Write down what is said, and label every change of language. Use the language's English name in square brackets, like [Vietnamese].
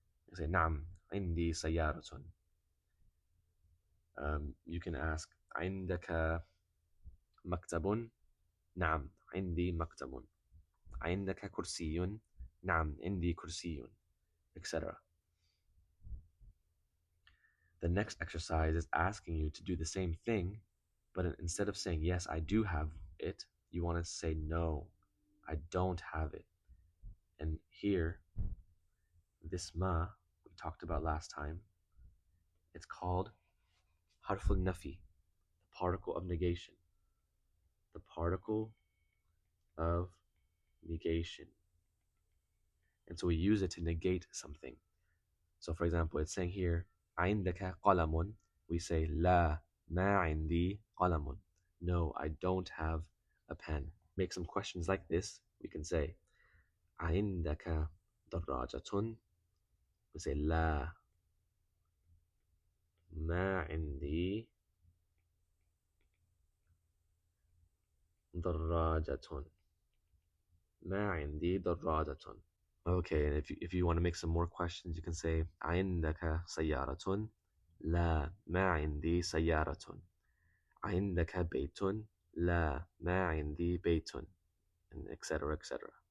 [English] You say [Arabic] نعم عندي سيارة. [English] You can ask [Arabic] عندك مكتب؟ نعم عندي مكتب. عندك كرسي؟ نعم عندي كرسي, etc. [English] The next exercise is asking you to do the same thing, but instead of saying yes, I do have it, you want to say no, I don't have it. And here This ma we talked about last time, it's called harful nafi, the particle of negation. The particle of negation. And so we use it to negate something. So for example, it's saying here, [Arabic] عندك قلم. We say لا ما عندي قلم. [English] No, I don't have a pen. Make some questions like this. We can say [Arabic] عندك دراجة. We say لا ما عندي دراجة. ما عندي دراجة. [English] Okay, and if you want to make some more questions, you can say [Arabic] عندك سيارة. لا ما عندي سيارة. عندك بيت. لا ما عندي بيت. [English] And etc. etc.